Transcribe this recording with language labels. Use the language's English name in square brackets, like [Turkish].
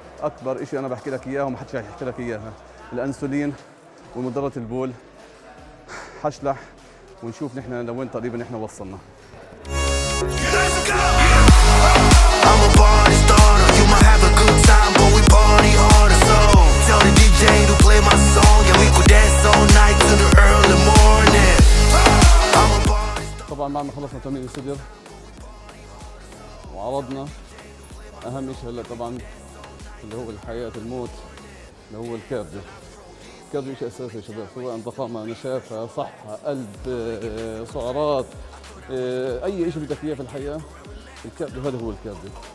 [Arabic] اكبر شيء انا بحكي لك اياه وما حدش يحكي لك اياها، الانسولين ومضرات البول. حشلح ونشوف نحن لوين تقريبا نحن وصلنا. [English] I'm a party starter, you might have a good time, but we party harder. So tell the DJ to play my song, and we could dance all night to the early morning. I'm a party starter. [Arabic] طبعا بعد ما خلصنا تمرين الصدر وعرضنا اهم شيء هلا طبعا اللي هو الحياه الموت، اللي هو الكارديو. الكارديو شيء اساسي يا شباب، سواء ضخامه، نشافه، صحه، قلب، سعرات، اي شيء بدك اياه في الحياه، الكارديو هذا هو الكارديو.